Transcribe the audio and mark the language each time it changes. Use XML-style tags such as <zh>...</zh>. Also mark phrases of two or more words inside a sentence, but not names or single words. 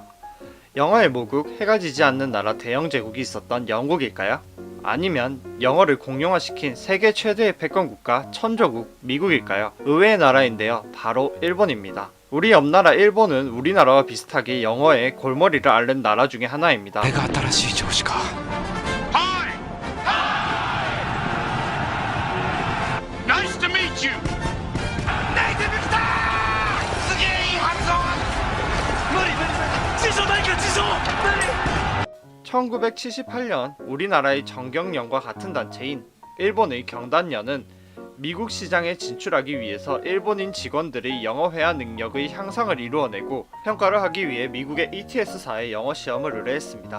<ko>영어의 모국, 해가 지지 않는 나라 대영 제국이 있었던 영국일까요? 아니면 영어를 공용화시킨 세계 최대의 패권국가 천조국 미국일까요? 의외의 나라인데요. 바로 일본입니다. 우리 옆나라 일본은 우리나라와 비슷하게 영어의 골머리를 앓는 나라 중에 하나입니다.</ko> <ja>新しい上司か</ja> <en>Nice to meet you!</en> <ja>ネイティブ来たーすげえいい発音無理辞書ないか辞書</ja> <ko>1978년 우리나라의 정경련과 같은 단체인 일본의 경단련은 미국 시장에 진출하기 위해서 일본인 직원들의 영어 회화 능력의 향상을 이루어내고 평가를 하기 위해 미국의 ETS사에 영어 시험을 의뢰했습니다.</ko>